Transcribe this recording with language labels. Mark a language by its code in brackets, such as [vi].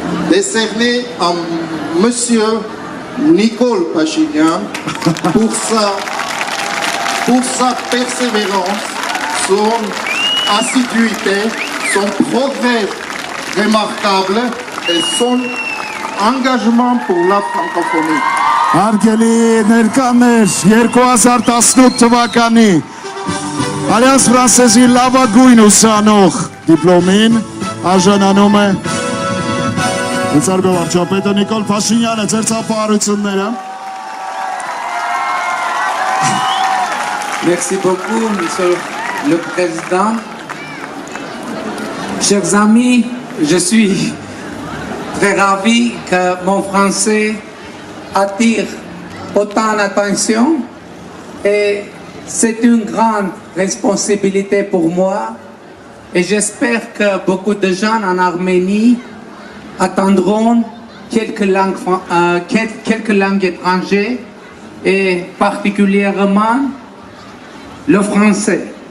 [fr] décerné à Monsieur Nicole Pachinian pour sa persévérance, son assiduité, son progrès remarquable et son engagement pour la francophonie. [hy] Հարգելի ներկաներ, 2018 թվականի Ալյանս Ֆրանսեզի լավագույն ուսանող դիպլոմին արժանանում է Լծարգով վարչապետը Նիկոլ Փաշինյանը, ձեր ծափահարությունները։ [fr] Merci beaucoup, Monsieur le Président. Chers amis, je suis très ravi que mon français attire autant d'attention et c'est une grande responsabilité pour moi et j'espère que beaucoup de gens en Arménie attendront quelques langues étrangères et particulièrement le français.